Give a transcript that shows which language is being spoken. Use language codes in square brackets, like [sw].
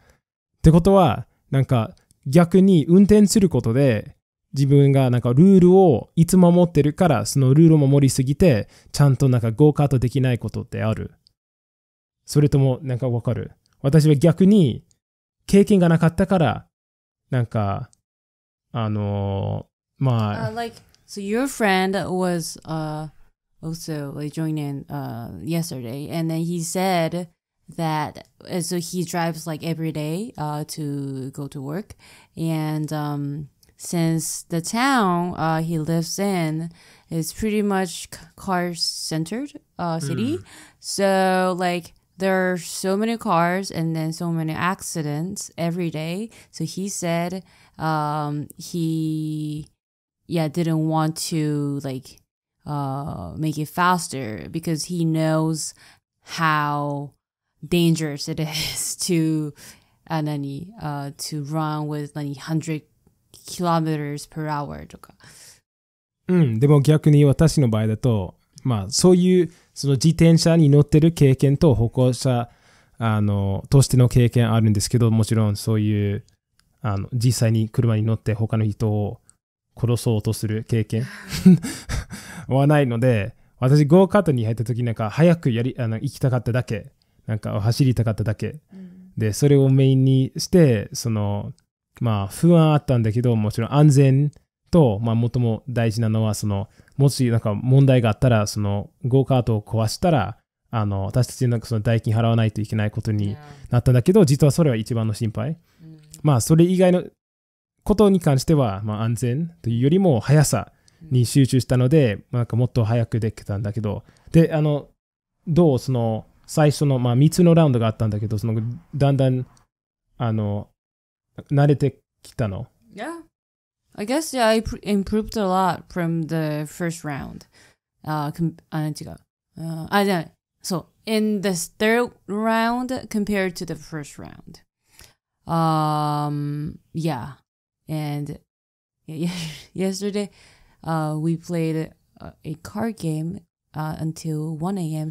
[ja] ってことはなんか逆に運転することで自分がなんかルールをいつも守ってるから、そのルールを守りすぎてちゃんとなんかゴーカートできないことってある？それともなんかわかる？私は逆に経験がなかったからなんか [en] so your friend was also like joining yesterday, and then he said that so he drives like every day to go to work, and since the town he lives in is pretty much car centered city, so like there are so many cars and then so many accidents every day, so he said he didn't want to like make it faster because he knows how dangerous it is to run with 100 kilometers per hour [ja] とか。でも逆に私の場合だと、そういうその自転車に乗ってる経験と歩行者としての経験あるんですけど、もちろんそういう実際に車に乗って他の人を殺そうとする経験はないので、私ゴーカートに入った時なんか早く行きたかっただけ、なんか走りたかっただけ、でそれをメインにして不安あったんだけど、もちろん安全と最も大事なのはもしなんか問題があったらゴーカートを壊したら私たちなんか代金払わないといけないことになったんだけど、実はそれは一番の心配。それ以外のことに関しては、安全というよりも速さに集中したので、なんかもっと早くできたんだけど、でどう最初の3つのラウンドがあったんだけど、だんだん慣れてきたの。 [en] Yeah, I guess I improved a lot from the first round. [ja] 違う。 [en] So in the third round compared to the first round. And yesterday we played a card game until 1 a.m.